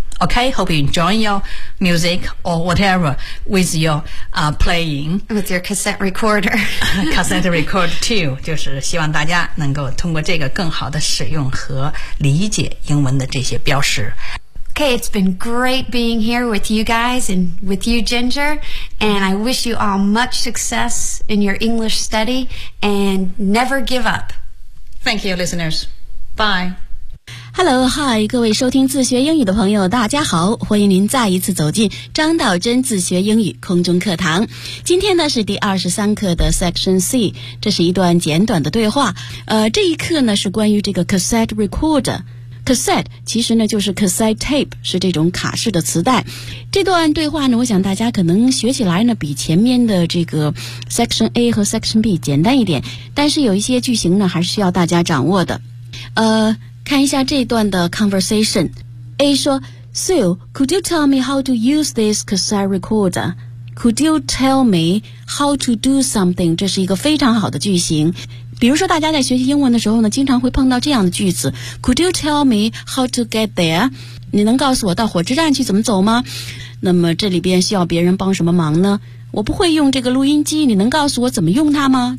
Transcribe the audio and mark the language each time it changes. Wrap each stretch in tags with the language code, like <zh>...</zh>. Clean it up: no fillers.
<en>Okay, hope you enjoy your music or whatever with your、playing. With your cassette recorder. cassette recorder too.</en> <zh>就是希望大家能够通过这个更好的使用和理解英文的这些标识。</zh> <en>Okay, it's been great being here with you guys and with you, Ginger. And I wish you all much success in your English study and never give up. Thank you, listeners. Bye.</en> <zh>Hello, hi, 各位收听自学英语的朋友大家好，欢迎您再一次走进张道真自学英语空中课堂。今天呢是第23课的 Section C, 这是一段简短的对话。这一课呢是关于这个 cassette recorder。 cassette 其实呢就是 cassette tape， 是这种卡式的磁带。这段对话呢，我想大家可能学起来呢比前面的这个 section A 和 section B 简单一点，但是有一些句型呢还是需要大家掌握的。看一下这段的 conversation。</zh> <en>A 说， Sue, could you tell me how to use this cassette recorder? Could you tell me how to do something?</en> <zh>这是一个非常好的句型。比如说大家在学习英文的时候呢，经常会碰到这样的句子。</zh> <en>Could you tell me how to get there?</en> <zh>你能告诉我到火车站去怎么走吗？那么这里边需要别人帮什么忙呢？我不会用这个录音机，你能告诉我怎么用它吗？</zh>